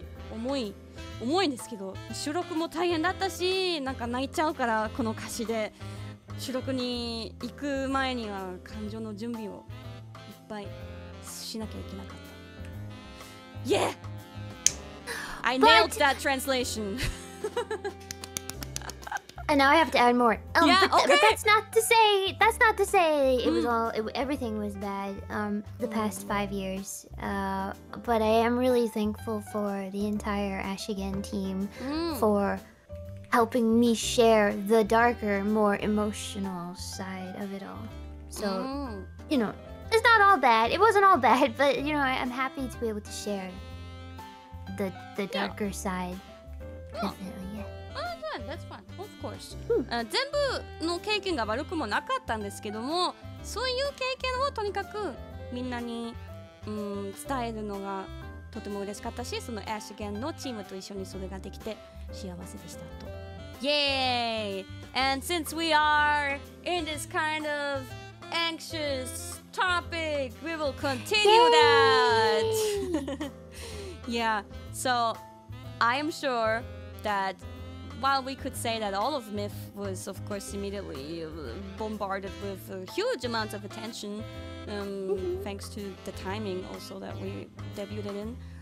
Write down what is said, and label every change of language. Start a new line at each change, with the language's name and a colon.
Japanese: 重いんですけど、収録も大変だったし、なんか泣いちゃうからこの歌詞で収録に行く前には感情の準備をいっぱいしなきゃいけなかった。
English: Yeah! I nailed that translation. And now I have to add more. Yeah, but, okay. But that's not to say it was all everything was bad the past 5 years. But I am really thankful for the entire Ashigen team for helping me share the darker, more emotional side of it all. So, you know, it's not all bad. It wasn't all bad, but you know, I'm happy to be able to share the darker side. Definitely, yeah. That's fine, of course.
Japanese: 全部の経験が悪くもなかったんですけども、そういう経験をとにかくみんなに、伝えるのがとても嬉しかったし、そのアシゲンのチームと一緒にそれができて幸せでしたと。
English: Yay! And since we are in this kind of anxious topic, we will continue that. Yeah, so I am sure that while we could say that all of MIF was, of course, immediately bombarded with huge amounts of attention, thanks to the timing also that we debuted in.